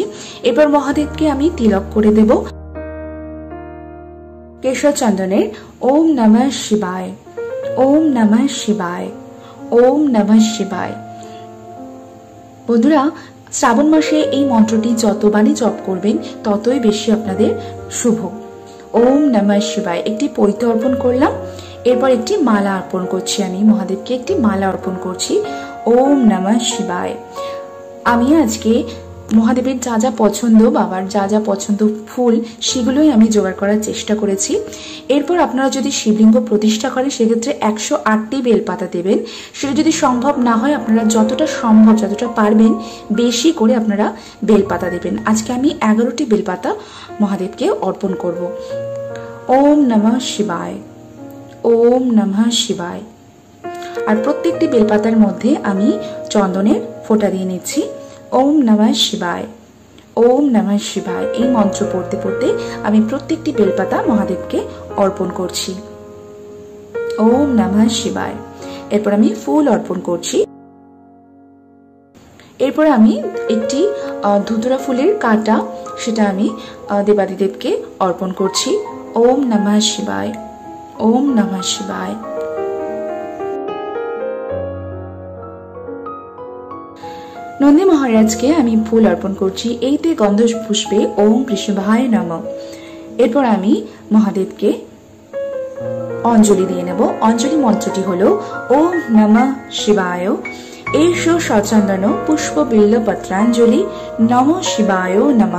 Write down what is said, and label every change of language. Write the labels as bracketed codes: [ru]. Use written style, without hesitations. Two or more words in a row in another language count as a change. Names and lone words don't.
[bn] এরপর মহাদেবকে আমি তিলক করে দেব কেশর চন্দনের। [sa] ওম নমঃ শিবায়, ওম নমঃ শিবায়, ওম নমঃ শিবায়। [bn] বন্ধুরা, শ্রাবণ মাসে এই মন্ত্রটি যতবারই জপ করবেন ততই বেশি আপনাদের শুভ। [sa] ওম নমঃ শিবায়। [bn] একটি পৈতে অর্পণ করলাম, এরপর একটি মালা অর্পণ করছি। আমি মহাদেবকে একটি মালা অর্পণ করছি। [sa] ওম নমঃ শিবায়। [bn] আমি আজকে মহাদেবের যা যা পছন্দ, বাবার যা যা পছন্দ ফুল, সেগুলোই আমি জোগাড় করার চেষ্টা করেছি। এরপর আপনারা যদি শিবলিঙ্গ প্রতিষ্ঠা করেন সেক্ষেত্রে 108টি বেলপাতা দেবেন। সেটা যদি সম্ভব না হয় আপনারা যতটা সম্ভব, যতটা পারবেন বেশি করে আপনারা বেলপাতা দেবেন। আজকে আমি 11টি বেলপাতা মহাদেবকে অর্পণ করব। [sa] ওম নমঃ শিবায়। ওম নমঃ শিবায়। [bn] আর প্রত্যেকটি বেলপাতার মধ্যে আমি চন্দনের ফোঁটা দিয়ে নিচ্ছি। [sa] ওম নমঃ শিবায়। ওম নমঃ শিবায়। [bn] এই মন্ত্র পড়তে পড়তে আমি প্রত্যেকটি বেলপাতা মহাদেবকে অর্পণ করছি। [sa] ওম নমঃ শিবায়। [bn] এরপর আমি ফুল অর্পণ করছি। এরপর আমি একটি ধুতুরা ফুলের কাঁটা, সেটা আমি দেবাদিদেবকে অর্পণ করছি। [sa] ওম নমঃ শিবায়। ওম নমঃ শিবায়। [bn] নন্দী মহারাজকে আমি ফুল অর্পণ করছি। [sa] এইতে গন্ধ পুষ্পে ওম বৃষভায় নমঃ। [bn] এরপর আমি মহাদেবকে অঞ্জলি দিয়ে নেব। অঞ্জলি মন্ত্রটি হলো [sa] ওম নমঃ শিবায় এষো সচন্দন পুষ্প বিল্ল পত্রাঞ্জলি নমঃ শিবায় নমঃ।